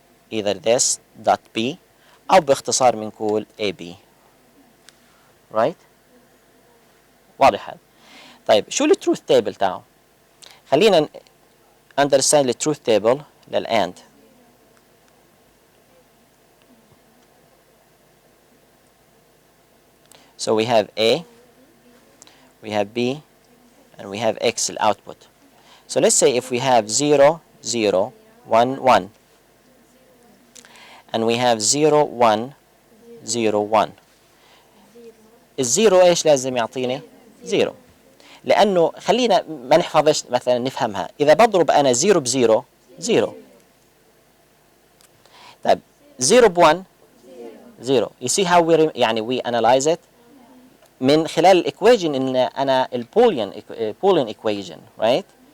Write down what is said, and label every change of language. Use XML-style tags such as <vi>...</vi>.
<en>Either this dot B</en> <ar>أو باختصار بنقول</ar> <en>AB, right?</en> <ar>واضح هذا. طيب شو ال truth table تاعه؟ خلينا</ar> <en>understand</en> <ar>ال truth table للأند.</ar> <en>So we have A, we have B, and we have X output. So let's say if we have 0, 0, 1, 1, and we have 0, 1, 0, 1.</en> <ar>الزيرو ايش لازم يعطيني؟ زيرو. لأنه خلينا ما نحفظش مثلا نفهمها. إذا بضرب أنا زيرو بزيرو زيرو. طيب زيرو ب1 زيرو.</ar> <en>You see how we</en> <ar>يعني</ar> <en>we analyze it</en> <ar>من خلال الإيكويجن إن أنا البوليان إيكويجن right؟</ar>